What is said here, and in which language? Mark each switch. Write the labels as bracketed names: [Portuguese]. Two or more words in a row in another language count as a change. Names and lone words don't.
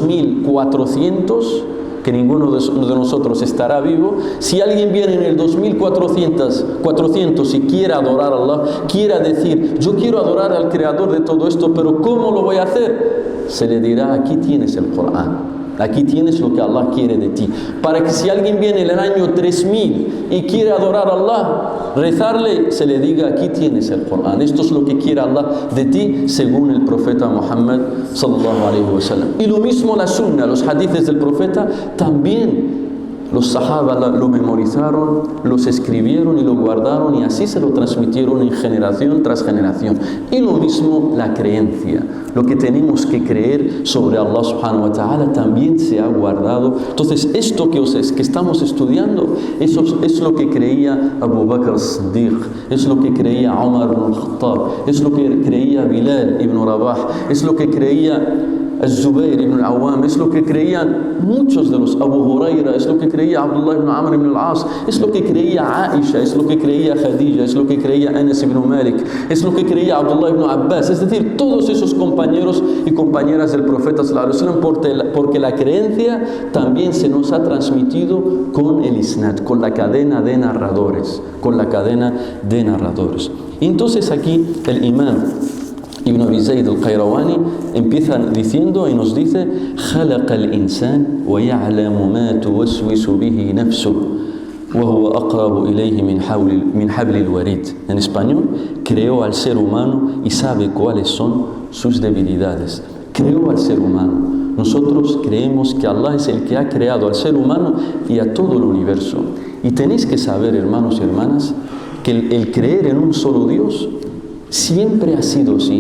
[Spanish] 2400, que ninguno de nosotros estará vivo, si alguien viene en el 2400 y quiere adorar a Allah, quiera decir, yo quiero adorar al creador de todo esto, pero ¿cómo lo voy a hacer? Se le dirá, aquí tienes el Corán. Aquí tienes lo que Allah quiere de ti. Para que si alguien viene en el año 3000 y quiere adorar a Allah, rezarle, se le diga, aquí tienes el Corán. Esto es lo que quiere Allah de ti, según el profeta Muhammad [Arabic] صلى الله عليه وسلم. [Spanish] Y lo mismo la Sunna, los hadices del profeta, también Los sahaba lo memorizaron, los escribieron y lo guardaron y así se lo transmitieron en generación tras generación. Y lo mismo la creencia. Lo que tenemos que creer sobre Allah [Arabic] سبحانه وتعالى [Spanish] también se ha guardado. Entonces esto que estamos estudiando, eso es lo que creía Abu Bakr as-Siddiq, es lo que creía Umar ibn al-Khattab, es lo que creía Bilal ibn Rabah, es lo que creía Zubayr ibn al-Awwam, es lo que creían muchos de los Abu Huraira, es lo que creía Abdullah ibn Amr ibn al-As, es lo que creía Aisha, es lo que creía Khadija, es lo que creía Anas ibn Malik, es lo que creía Abdullah ibn Abbas, es decir, todos esos compañeros y compañeras del profeta [Arabic] صلى الله عليه وسلم, [Spanish] porque la creencia también se nos ha transmitido con el isnad, con la cadena de narradores, Y entonces aquí el imam Ibn Abi Zayd al-Qayrawani empieza diciendo y nos dice: [Arabic] خلق الإنسان ويعلم ما توسوس به نفسه وهو أقرب إليه من حبل الوريد. [Spanish] En español, creó al ser humano y sabe cuáles son sus debilidades. Creó al ser humano. Nosotros creemos que Allah es el que ha creado al ser humano y a todo el universo. Y tenéis que saber, hermanos y hermanas, que el creer en un solo Dios siempre ha sido así.